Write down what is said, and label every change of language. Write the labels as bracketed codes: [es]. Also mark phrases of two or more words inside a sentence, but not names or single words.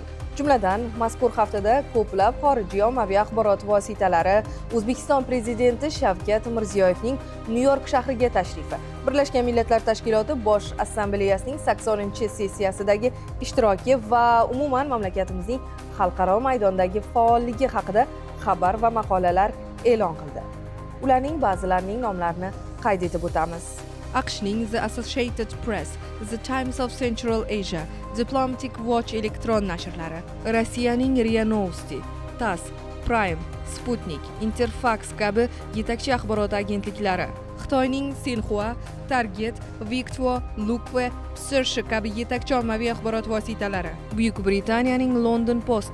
[uz] Jumladan, mazkur haftada ko'plab xorijiy ommaviy axborot vositalari O'zbekiston prezidenti Shavkat Mirziyoyevning Nyu-York shahriga tashrifi, Birlashgan Millatlar Tashkiloti Bosh Assambleyasining 80-sessiyasidagi ishtiroki va umuman mamlakatimizning xalqaro maydondagi faolligi haqida xabar va maqolalar e'lon qildi. Ularning ba'zilarining nomlarini qayd etib o'tamiz. AQShning The Associated Press, The Times of Central Asia, Diplomatic Watch elektron nashrlari, Rossiyaning RIA Novosti, TASS, Prime, Sputnik, Interfax kabi yetakchi axborot agentliklari, Xitoyning Xinhua, Target, Victvo, Lukve, Psirshi kabi yetakchi ommaviy axborot vositalari, Buyuk Britaniyaning London Post